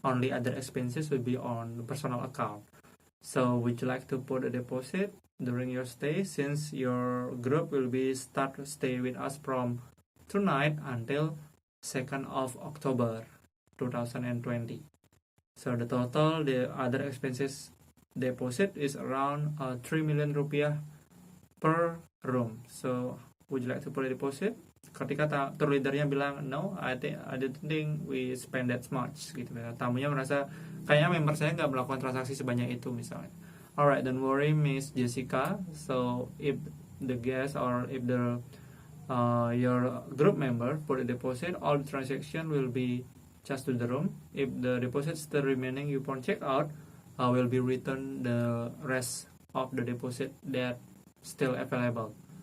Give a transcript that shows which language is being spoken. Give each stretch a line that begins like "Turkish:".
English: Only other expenses will be on the personal account. So would you like to put a deposit during your stay, since your group will be stay with us from tonight until 2nd of October 2020. So the total, the other expenses deposit is around 3 million rupiah per room. So would you like to put a deposit?
Indonesian: Ketika tour leadernya bilang
English: no, I don't think we spend that much gitu.
Indonesian: Tamunya merasa kayaknya member saya nggak melakukan transaksi sebanyak itu misalnya.
English: Alright, don't worry Miss Jessica. So if the guest or if the your group member put a deposit, all the transaction will be just to the room. If the deposit still remaining upon check out, will be returned the rest of the deposit that still available.